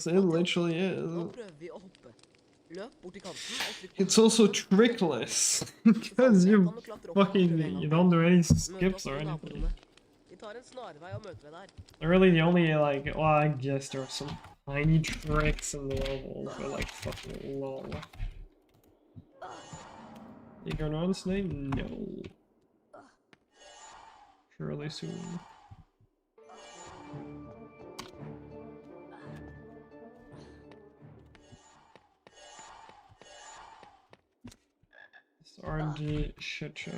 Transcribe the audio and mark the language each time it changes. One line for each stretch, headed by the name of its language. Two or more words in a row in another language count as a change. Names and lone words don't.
English: It literally
Norwegian: Nå
English: is.
Norwegian: prøver vi å hoppe. Løp bort til kanten og trykk på
English: It's also trickless because you don't do any skips or anything.
Norwegian: Vi tar en snarvei og møter deg der.
English: Really, the only like, well, I guess there are some tiny tricks in the level, but like fucking lol. You going on today? No. Surely soon. RNG shit show.